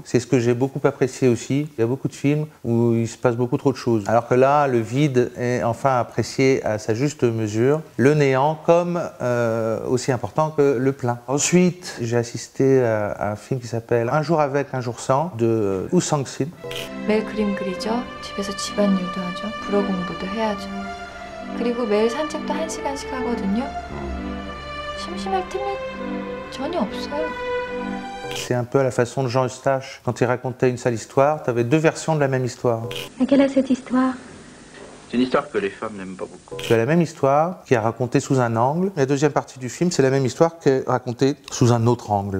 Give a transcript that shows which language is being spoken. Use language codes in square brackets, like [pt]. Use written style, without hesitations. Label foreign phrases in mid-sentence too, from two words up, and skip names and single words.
[fr] C'est ce que j'ai beaucoup apprécié aussi. Il y a beaucoup de films où il se passe beaucoup trop de choses. Alors que là, le vide est enfin apprécié à sa juste mesure. Le néant comme aussi important que le plein. Ensuite, j'ai assisté à un film qui s'appelle Un jour avec, un jour sans de Woo Sang-sin. [ko] 매일 그림 그리죠. 집에서 집안일도 하죠. 불어 공부도 해야죠. 그리고 매일 산책도 1시간씩 하거든요. 심심할 틈이 전혀 없어요. [fr] C'est un peu à la façon de Jean Eustache. Quand il racontait une sale histoire, tu avais 2 versions de la même histoire. À quelle est cette histoire? C'est une histoire que les femmes n'aiment pas beaucoup. Tu as la même histoire qui est racontée sous un angle. La deuxième partie du film, c'est la même histoire qui est racontée sous un autre angle.